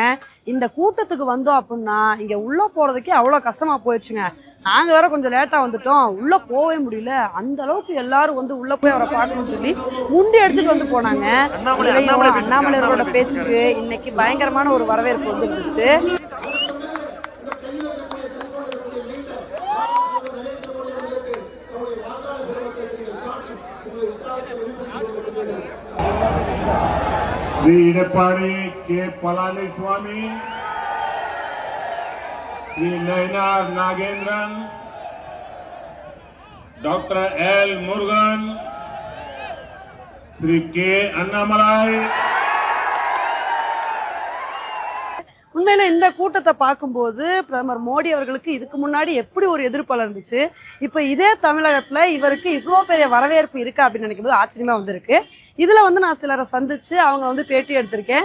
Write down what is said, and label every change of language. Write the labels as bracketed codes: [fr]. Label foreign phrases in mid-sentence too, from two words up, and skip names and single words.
[ta] இந்த கூட்டத்துக்கு வந்தோம் அப்படின்னா இங்க உள்ள போறதுக்கே அவ்வளோ கஷ்டமா போயிடுச்சுங்க. நாங்க வேற கொஞ்சம் லேட்டா வந்துட்டோம், உள்ள போகவே முடியல. அந்த அளவுக்கு எல்லாரும் வந்து உள்ள போய் அவரை பார்க்கணும்னு சொல்லி முண்டி அடிச்சுட்டு வந்து போனாங்க. அண்ணாமலை அவரோட பேச்சுக்கு இன்னைக்கு பயங்கரமான ஒரு வரவேற்பு வந்து இருந்துச்சு. श्री एडप्पाडी के पलानीस्वामी, श्री नयनार नागेंद्रन, डॉक्टर एल मुरुगन, श्री के अन्नामलाई. உண்மையில இந்த கூட்டத்தை பார்க்கும்போது பிரதமர் மோடி அவர்களுக்கு இதுக்கு முன்னாடி எப்படி ஒரு எதிர்ப்பாளர் இருந்துச்சு, இப்போ இதே தமிழகத்துல இவருக்கு இவ்வளோ பெரிய வரவேற்பு இருக்கா அப்படின்னு நினைக்கும் போது ஆச்சரியமா வந்திருக்கு. இதுல வந்து நான் சிலரை சந்திச்சு அவங்க வந்து பேட்டி எடுத்திருக்கேன்.